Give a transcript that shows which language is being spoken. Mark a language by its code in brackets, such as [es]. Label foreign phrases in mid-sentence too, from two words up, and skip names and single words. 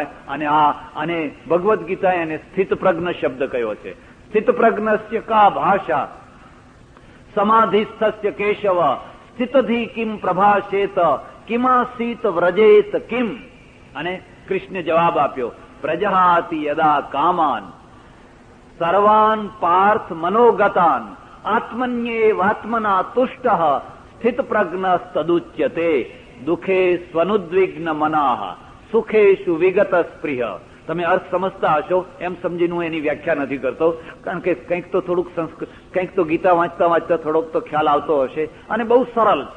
[gu] અને ભગવદ્ ગીતાએ એને સ્થિત પ્રજ્ઞ શબ્દ કયો છે. [sa] સ્થિત પ્રજ્ઞસ્ય કા ભાષા સમાધિસ્થસ્ય કેશવ સ્થિતધિ કિમ પ્રભાષેત કિમાસીત વ્રજેત કિમ. [gu] અને કૃષ્ણે જવાબ આપ્યો, [sa] પ્રજહાતિ યદા કામાન સર્વાન પાર્થ મનોગતાન આત્મન્યેવાત્મના તુષ્ટ સ્થિત પ્રજ્ઞ તદુચ્યતે દુઃખે સ્વનુદ્વિગ્ન મનાહ સુખેષુ વિગત સ્પૃહ. [gu] તમે અર્થ સમજતા હશો એમ સમજીને હું એની વ્યાખ્યા નથી કરતો, કારણ કે કંઈક તો ગીતા વાંચતા વાંચતા થોડોક તો ખ્યાલ આવતો હશે, અને બહુ સરળ છે.